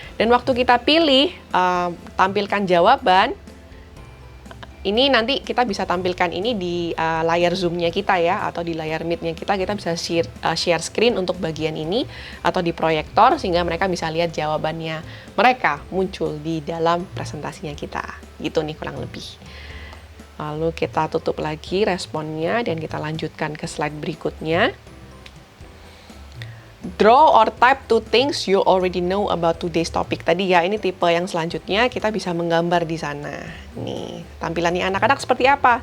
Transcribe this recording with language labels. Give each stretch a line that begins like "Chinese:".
Indonesian: Dan waktu kita pilih tampilkan jawaban, ini nanti kita bisa tampilkan ini di layar Zoom-nya kita ya, atau di layar Meet-nya kita bisa share screen untuk bagian ini, atau di proyektor sehingga mereka bisa lihat jawabannya mereka muncul di dalam presentasinya kita. Gitu nih kurang lebih. Lalu kita tutup lagi responnya dan kita lanjutkan ke slide berikutnya.
English: Draw or type two things you already know about today's topic.
Indonesian: Tadi ya, ini tipe yang selanjutnya kita bisa menggambar di sana. Nih, tampilannya anak-anak seperti apa?